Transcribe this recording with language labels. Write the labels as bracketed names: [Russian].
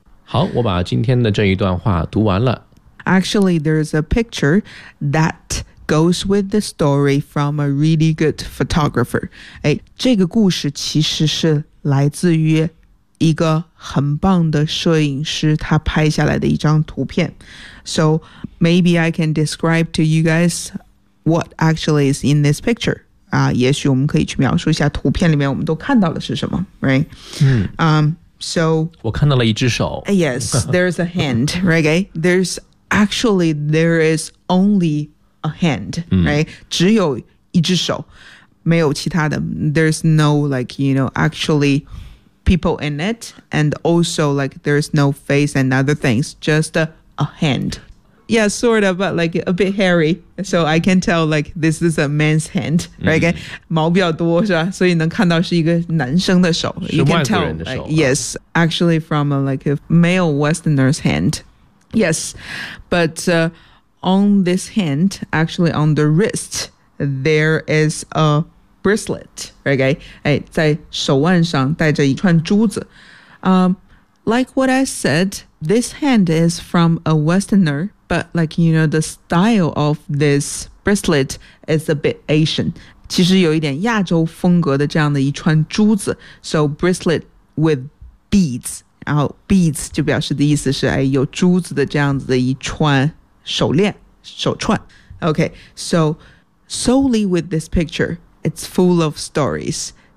[Chinese] 好，我把今天的这一段话读完了。 [English] Actually, there's a picture that goes with the story from a really good photographer. [Chinese] 哎，这个故事其实是来自于一个很棒的摄影师他拍下来的一张图片。 [English] So maybe I can describe to you guys what actually is in this picture. [Chinese] 也许我们可以去描述一下图片里面我们都看到的是什么 [English] right?、So, [Chinese] 我看到了一只手 [English] Yes, there's a hand, right?、Okay? There's actually, there is only a hand, right?、 [Chinese] 只有一只手没有其他的 [English] There's no like, you know, actually people in it And also like, there's no face and other things Just a handYeah, sort of, but like a bit hairy. So I can tell like this is a man's hand, right?、 [Chinese] 毛比较多是吧？所以能看到是一个男生的手。是外国人的手。 [English] Like, yes, actually from a, like a male Westerner's hand. Yes, but、on this hand, actually on the wrist, there is a bracelet, right? [Chinese] 在手腕上戴着一串珠子。 [English] Like what I said, this hand is from a Westerner. But like, you know, the style of this bracelet is a bit Asian. [Chinese] 其实有一点亚洲风格的这样的一串珠子。 [English] So bracelet with beads. [Chinese] 然后 beads 就表示的意思是、哎、有珠子的这样子的一串手链、手串。 [English] Okay, so solely with this picture, it's full of stories.